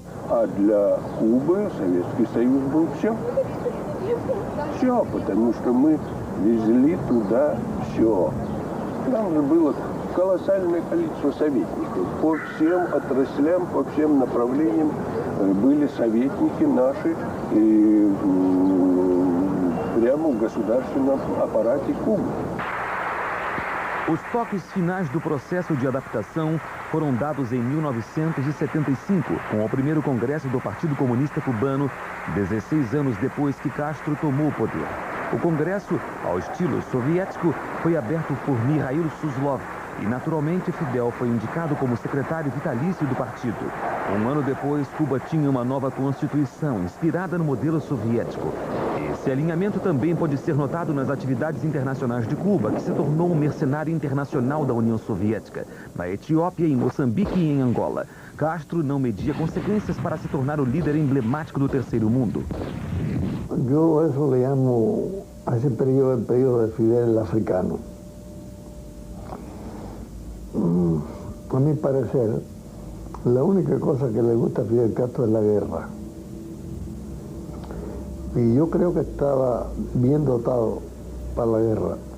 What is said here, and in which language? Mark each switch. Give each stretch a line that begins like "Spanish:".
Russian: А для Кубы Советский Союз был все. Все, потому что мы везли туда все. Там же было колоссальное количество советников. По всем отраслям, по всем направлениям были советники наши и прямо в государственном аппарате Кубы.
Portuguese: Os toques finais do processo de adaptação foram dados em 1975, com o primeiro congresso do Partido Comunista Cubano, 16 anos depois que Castro tomou o poder. O congresso, ao estilo soviético, foi aberto por Mikhail Suslov e, naturalmente, Fidel foi indicado como secretário vitalício do partido. Um ano depois, Cuba tinha uma nova constituição, inspirada no modelo soviético. Esse alinhamento também pode ser notado nas atividades internacionais de Cuba, que se tornou um mercenário internacional da União Soviética, na Etiópia, em Moçambique e em Angola. Castro não media consequências para se tornar o líder emblemático do terceiro mundo.
Spanish: Yo eso le llamo a ese periodo, el periodo de Fidel el africano. A mi parecer, la única cosa que le gusta a Fidel Castro es la guerra. Y yo creo que estaba bien dotado para la guerra.